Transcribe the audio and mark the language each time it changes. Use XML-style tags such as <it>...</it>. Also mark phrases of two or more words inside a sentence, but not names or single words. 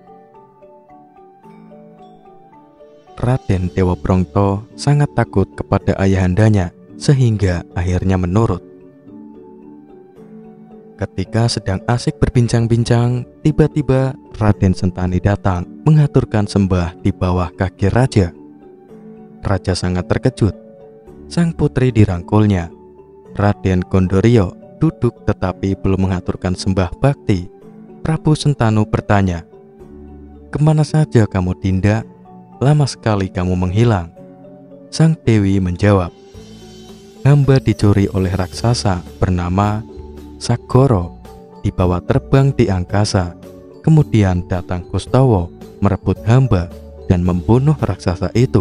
<id>Raden Dewa Brongto sangat takut kepada ayahandanya, sehingga akhirnya menurut. Ketika sedang asik berbincang-bincang, tiba-tiba Raden Sentani datang mengaturkan sembah di bawah kaki raja. Raja sangat terkejut. Sang putri dirangkulnya. Raden Gondorio duduk tetapi belum mengaturkan sembah bakti. Prabu Sentanu bertanya, "Kemana saja kamu, Dinda? Lama sekali kamu menghilang." Sang Dewi menjawab, "Hamba dicuri oleh raksasa bernama Sagoro, dibawa terbang di angkasa. Kemudian datang Kustowo merebut hamba dan membunuh raksasa itu.</id>